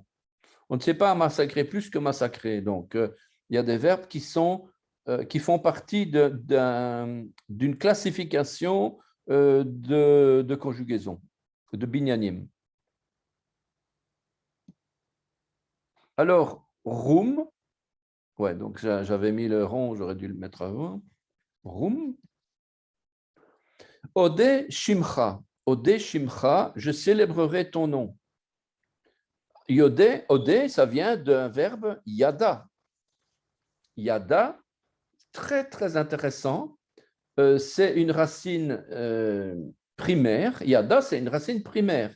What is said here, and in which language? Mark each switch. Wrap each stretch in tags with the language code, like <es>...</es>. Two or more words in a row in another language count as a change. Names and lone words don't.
<fr>On ne sait pas massacrer plus que massacrer. Donc, il y a des verbes qui font partie d'une classification de conjugaison, de binyanim. Alors, roum, ouais, donc j'avais mis le rond, j'aurais dû le mettre avant.</fr> <he>רום. אודה שמך. אודה שמך,</he> <fr>je célébrerai ton nom. Yodé, Odé, ça vient d'un verbe yada. Yada, très très intéressant. C'est une racine primaire. Yada, c'est une racine primaire.</fr>